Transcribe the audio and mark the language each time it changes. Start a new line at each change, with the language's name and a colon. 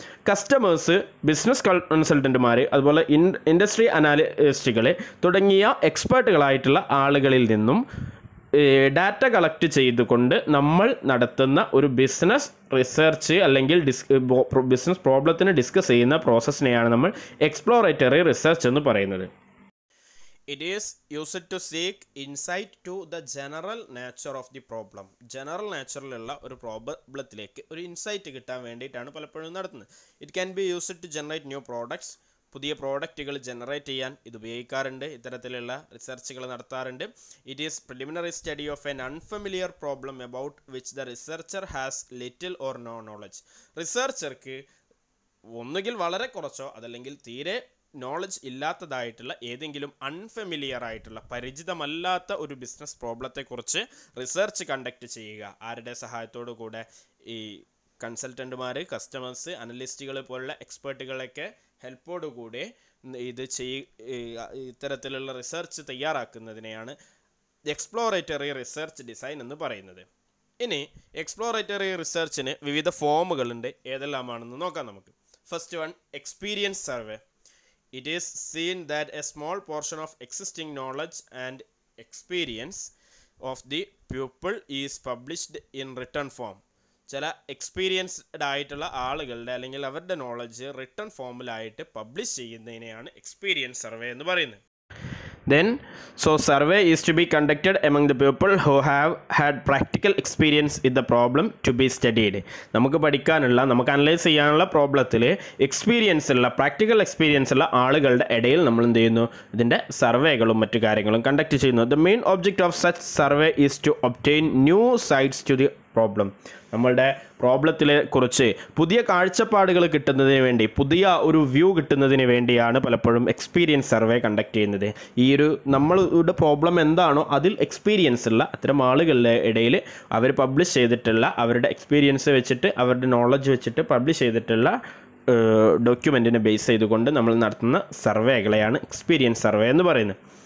Malayalam: Customers, business കൺസൾട്ടൻറ്റുമാർ, അതുപോലെ industry അനാലിസ്റ്റുകൾ തുടങ്ങിയ എക്സ്പേർട്ടുകളായിട്ടുള്ള ആളുകളിൽ നിന്നും ഡാറ്റ കളക്ട് ചെയ്തുകൊണ്ട് നമ്മൾ നടത്തുന്ന ഒരു ബിസിനസ് റിസർച്ച് അല്ലെങ്കിൽ ബിസിനസ് പ്രോബ്ലത്തിന് ഡിസ്കസ് ചെയ്യുന്ന പ്രോസസ്സിനെയാണ് നമ്മൾ എക്സ്പ്ലോറേറ്ററി റിസർച്ച് എന്ന് പറയുന്നത്.
English: It is used to seek insight to the general nature of the problem.
Malayalam: General നാച്ചുറലുള്ള ഒരു പ്രോബ്ലത്തിലേക്ക് ഒരു ഇൻസൈറ്റ് കിട്ടാൻ വേണ്ടിയിട്ടാണ് പലപ്പോഴും നടത്തുന്നത്.
English: It can be used to generate new products.
Malayalam: പുതിയ പ്രോഡക്റ്റുകൾ ജനറേറ്റ് ചെയ്യാൻ ഇത് ഉപയോഗിക്കാറുണ്ട്. ഇത്തരത്തിലുള്ള റിസർച്ചുകൾ നടത്താറുണ്ട്.
English: It is preliminary study of an unfamiliar problem about which the researcher has little or no knowledge.
Malayalam: റിസർച്ചർക്ക് ഒന്നുകിൽ വളരെ കുറച്ചോ അതല്ലെങ്കിൽ തീരെ നോളജ് ഇല്ലാത്തതായിട്ടുള്ള ഏതെങ്കിലും അൺഫെമിലിയർ ആയിട്ടുള്ള പരിചിതമല്ലാത്ത ഒരു ബിസിനസ് പ്രോബ്ലത്തെക്കുറിച്ച് റിസർച്ച് കണ്ടക്ട് ചെയ്യുക. ആരുടെ സഹായത്തോടു കൂടെ? ഈ കൺസൾട്ടൻറ്റുമാർ, കസ്റ്റമേഴ്സ്, അനലിസ്റ്റുകൾ പോലുള്ള എക്സ്പേർട്ടുകളൊക്കെ ഹെൽപ്പോടുകൂടി ഇത് ഇത്തരത്തിലുള്ള റിസർച്ച് തയ്യാറാക്കുന്നതിനെയാണ് എക്സ്പ്ലോറേറ്ററി റിസർച്ച് ഡിസൈൻ എന്ന് പറയുന്നത്. ഇനി എക്സ്പ്ലോറേറ്ററി റിസർച്ചിന് വിവിധ ഫോമുകളുണ്ട്. ഏതെല്ലാമാണെന്ന് നോക്കാം നമുക്ക്. First one, experience survey.
English: It is seen that a small portion of existing knowledge and experience of the pupil is published in written form.
Malayalam: ചില എക്സ്പീരിയൻസ്ഡ് ആയിട്ടുള്ള ആളുകളുടെ അല്ലെങ്കിൽ അവരുടെ knowledge written ഫോമിലായിട്ട് publish ചെയ്യുന്നതിനെയാണ് experience survey എന്ന് പറയുന്നത്.
English: Then, survey is to be conducted among the people who have had practical experience with the problem to be studied.
Malayalam: നമുക്ക് പഠിക്കാനുള്ള, നമുക്ക് അനലൈസ് ചെയ്യാനുള്ള പ്രോബ്ലത്തിൽ പ്രാക്ടിക്കൽ എക്സ്പീരിയൻസ് ഉള്ള ആളുകളുടെ ഇടയിൽ നമ്മൾ എന്ത് ചെയ്യുന്നു? ഇതിൻ്റെ സർവേകളും മറ്റു കാര്യങ്ങളും കണ്ടക്ട് ചെയ്യുന്നു.
English: The main object of such survey is to obtain new sides to the problem.
Malayalam: നമ്മളുടെ പ്രോബ്ലത്തിലെ കുറിച്ച് പുതിയ കാഴ്ചപ്പാടുകൾ കിട്ടുന്നതിന് വേണ്ടി, പുതിയ ഒരു വ്യൂ കിട്ടുന്നതിന് വേണ്ടിയാണ് പലപ്പോഴും എക്സ്പീരിയൻസ് സർവേ കണ്ടക്ട് ചെയ്യുന്നത്. ഈ ഒരു നമ്മളുടെ പ്രോബ്ലം എന്താണോ അതിൽ എക്സ്പീരിയൻസ് ഉള്ള അത്തരം ആളുകളുടെ ഇടയിൽ അവർ പബ്ലിഷ് ചെയ്തിട്ടുള്ള അവരുടെ എക്സ്പീരിയൻസ് വെച്ചിട്ട്, അവരുടെ നോളജ് വെച്ചിട്ട് പബ്ലിഷ് ചെയ്തിട്ടുള്ള ഡോക്യുമെൻറ്റിനെ ബേസ് ചെയ്തുകൊണ്ട് നമ്മൾ നടത്തുന്ന സർവേകളെയാണ് എക്സ്പീരിയൻസ് സർവേ എന്ന് പറയുന്നത്.